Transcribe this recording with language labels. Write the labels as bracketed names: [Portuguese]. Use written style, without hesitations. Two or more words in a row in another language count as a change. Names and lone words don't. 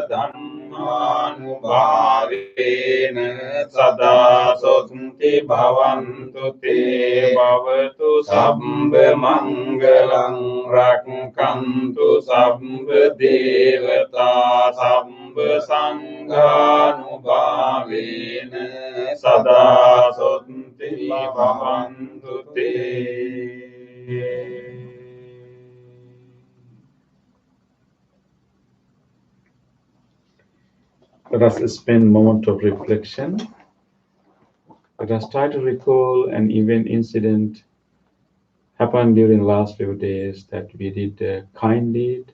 [Pali] ධම්මානුභාවේන සදා සොත්ති භවන්තු තේ භවතු සම්බ මංගලං රක්ඛන්තු සම්බ දේවතා සම්බ සංඝානුභාවේන සදා සොත්ති භවන්තු තේ. [English] Let us spend a moment of reflection. Let us try to recall an event, incident happened during the last few days that we did a kind deed.